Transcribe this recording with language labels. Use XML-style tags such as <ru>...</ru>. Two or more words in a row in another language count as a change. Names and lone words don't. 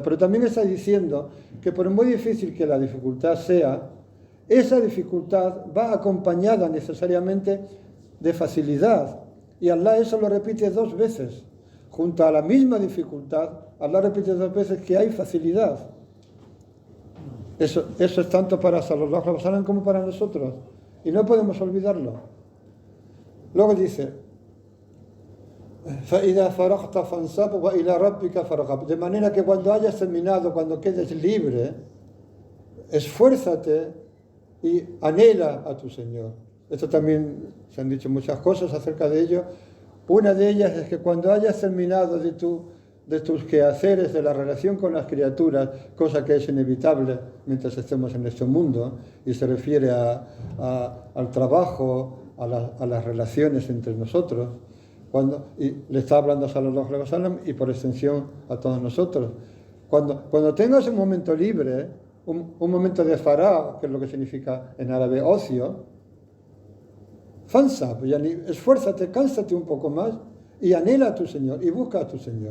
<es>Pero también está diciendo que por muy difícil que la dificultad sea, esa dificultad va acompañada necesariamente de facilidad. Y Allah eso lo repite 2 veces. Junto a la misma dificultad, Allah repite 2 veces que hay facilidad. Eso es tanto para</es> <ar>صلى الله عليه وسلم</ar> <es>como para nosotros. Y no podemos olvidarlo. Luego dice,</es> <ar>فَإِذَا فَرَغْتَ فَانْصَبْ وَإِلَى رَبِّكَ فَارْغَب.</ar> <es>De manera que cuando hayas terminado, cuando quedes libre, esfuérzate y anhela a tu Señor. Esto también se han dicho muchas cosas acerca de ello. Una de ellas es que cuando hayas terminado de tus quehaceres, de la relación con las criaturas, cosa que es inevitable mientras estemos en este mundo, y se refiere al trabajo, a las relaciones entre nosotros, y le está hablando a</es> <ar>صلى الله عليه وسلم</ar> <es>y por extensión a todos nosotros. Cuando tengas un momento libre, un momento de fará, que es lo que significa en árabe ocio, fansab, esfuérzate, cánsate un poco más y anhela a tu Señor y busca a tu Señor.</es>